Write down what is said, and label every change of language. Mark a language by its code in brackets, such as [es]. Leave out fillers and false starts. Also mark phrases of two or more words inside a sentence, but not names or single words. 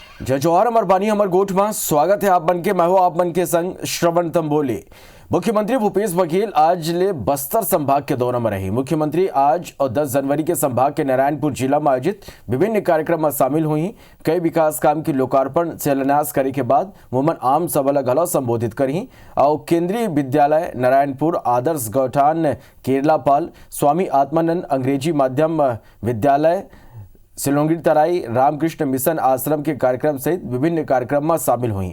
[hne] जय जवाहर अमर बानी अमर गोठ में स्वागत है आप मन के। मैं हूं आप मन के संग श्रवण तंबोली। मुख्यमंत्री भूपेश बघेल आज ले बस्तर संभाग के दौरे में रही। मुख्यमंत्री आज और 10 जनवरी के संभाग के नारायणपुर जिला में आयोजित विभिन्न कार्यक्रम में शामिल हुई। कई विकास काम की लोकार्पण शिलान्यास करे के बाद वोमन आम सभा गला संबोधित करी और केंद्रीय विद्यालय नारायणपुर, आदर्श गौठान केरलापाल, स्वामी आत्मानंद अंग्रेजी माध्यम विद्यालय सिलोंगी तराई, रामकृष्ण मिशन आश्रम के कार्यक्रम सहित विभिन्न कार्यक्रम में शामिल हुई।